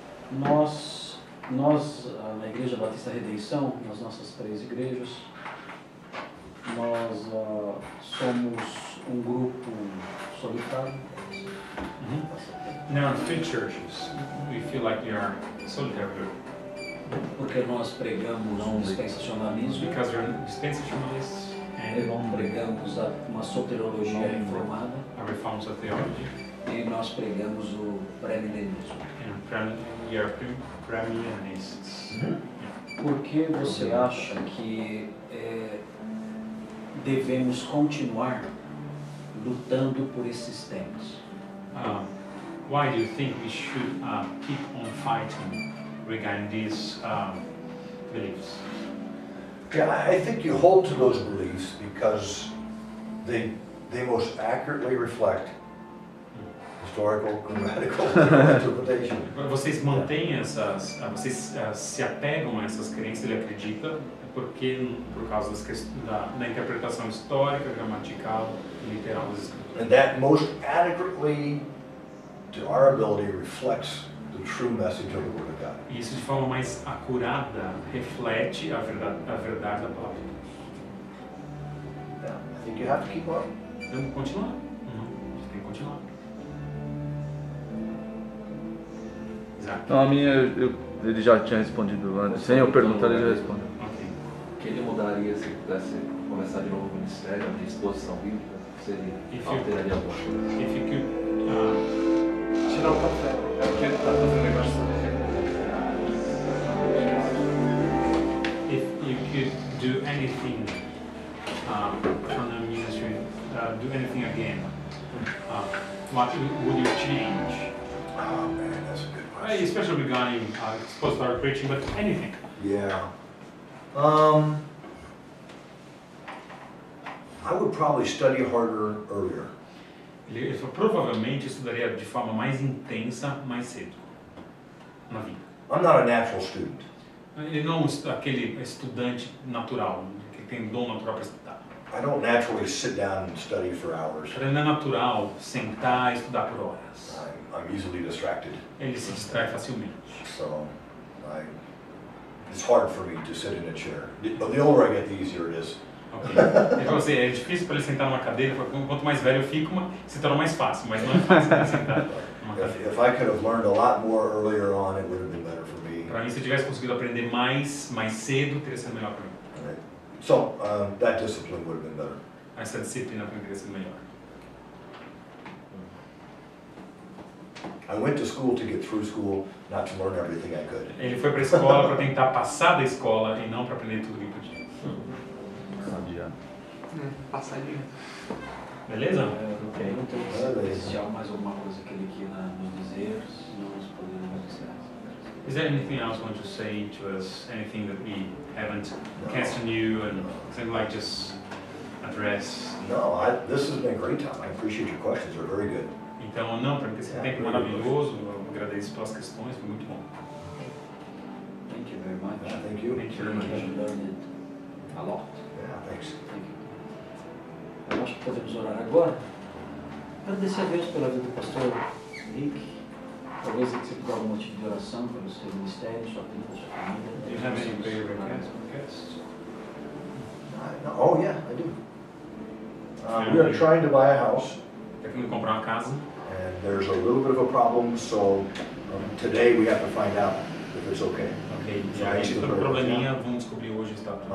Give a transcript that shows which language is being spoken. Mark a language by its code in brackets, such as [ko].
[pt] Nós, na Igreja Batista Redenção, nas nossas 3 igrejas, nós somos um grupo solitário. [en] There are 3 churches. We feel like we are solitary group. [pt] Porque nós pregamos dispensacionalismo, [en] Because we're dispensationalists and [pt] nós pregamos uma soteriologia reformada [en] a reforms of theology. [pt] e nós pregamos o pré-milenismo. [en] And we are premillennialists. [pt] Por que você acha que devemos continuar lutando por esses temas? [en] Why do you think we should keep on fighting regarding these beliefs? Yeah, I think you hold to those beliefs because they most accurately reflect historical, grammatical interpretation. [pt] Vocês mantêm essas, vocês se apegam a essas crenças, ele acredita, porque por causa das da interpretação histórica, gramatical e literal das escrituras. [en] And that most adequately, to our ability, reflects the true message of the Word of God. [pt] E isso de forma mais acurada reflete a verdade da palavra de Deus. [en] Yeah, I think you have to keep on. [pt] Vamos continuar? A gente tem que continuar. Exato. Então a minha, ele já tinha respondido antes. Sem eu perguntar, ele já respondeu. Ok. O que ele mudaria se pudesse começar de novo o ministério de exposição bíblica? Seria alteraria alguma coisa? [en] If you could, [pt] Tirar o café. É porque ele está fazendo negócio [en] if you could do anything from the ministry, do anything again, what would you change? Oh man, that's a good question. Especially regarding expository preaching, but anything. Yeah. I would probably study harder earlier. [pt] Ele provavelmente estudaria de forma mais intensa, mais cedo na vida. [en] I'm not a natural student. [pt] Ele não é aquele estudante natural, que tem dom natural para estudar. [en] I don't naturally sit down and study for hours. [pt] Para ele não é natural sentar e estudar por horas. [en] I'm easily distracted. [pt] Ele se distrai facilmente. [en] So, it's hard for me to sit in a chair. The older I get, the easier it is. Okay. [pt] Ele falou assim, é difícil para ele sentar numa cadeira, quanto mais velho eu fico, se torna mais fácil, mas não é fácil para ele sentar numa cadeira. [en] If I could have learned a lot more earlier on, it would have been better for me. [pt] Para mim, se eu tivesse conseguido aprender mais cedo, teria sido melhor para mim. [en] Right. So, that discipline would have been better. [pt] Essa disciplina para mim teria sido melhor. [en] I went to school to get through school, not to learn everything I could. [pt] Ele foi para a escola para tentar passar da escola e não para aprender tudo o que podia. Passadinho. Beleza? Ok. Se há mais alguma coisa que ele queira nos dizer, nós podemos encerrar. [en] Is there anything else you want to say to us? Anything that we haven't questioned you and something like just address? No, this has been a great time. I appreciate your questions. They're very good. [pt] Então, não, para mim esse tempo maravilhoso, eu agradeço pelas questões, foi muito bom. [en] Thank you very much. Yeah, thank you. Thank you very much. I've learned a lot. Yeah, thanks. Thank you. [pt] Eu acho que podemos orar agora. Agradecer a Deus pela vida do pastor Rick. Talvez ele precise algum motivo de oração pelo seu ministério, sua vida, sua família. [en] Do you have any prayer requests? Oh, yeah, I do. We are trying to buy a house. [pt] Está querendo comprar uma casa. [en] And there's a little bit of a problem, so today we have to find out if it's okay. [pt] Ok, e aí tem um probleminha, vamos descobrir hoje se está tudo